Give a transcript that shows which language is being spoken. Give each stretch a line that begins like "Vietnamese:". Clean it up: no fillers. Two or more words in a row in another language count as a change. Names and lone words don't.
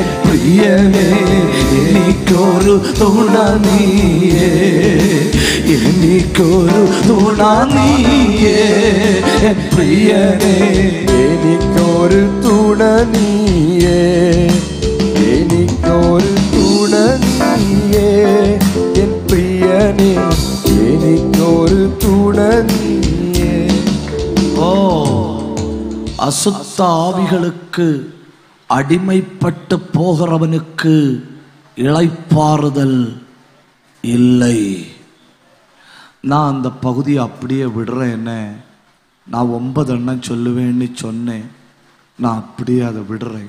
Malayalam: പ്രിയനേ, എനിക്കൊരു തുണ നീയേ, എനിക്കൊരു തുണ നീയേ എൻ പ്രിയനേ, എനിക്കൊരു തുണ നീയേ, എനിക്കൊരു തുണ നീയേ എൻ പ്രിയനേ, എനിക്കൊരു തുണ നീയേ. ഓ,
Tamil: அசுத்த ஆவிகளுக்கு அடிமைப்பட்டு போகிறவனுக்கு இளைப்பாறுதல் இல்லை. நான் அந்த பகுதியை அப்படியே விடுறேன். என்ன, நான் 9 எண்ணம் சொல்லுவேன்னு சொன்னேன், நான் அப்படியே அதை விடுறேன்.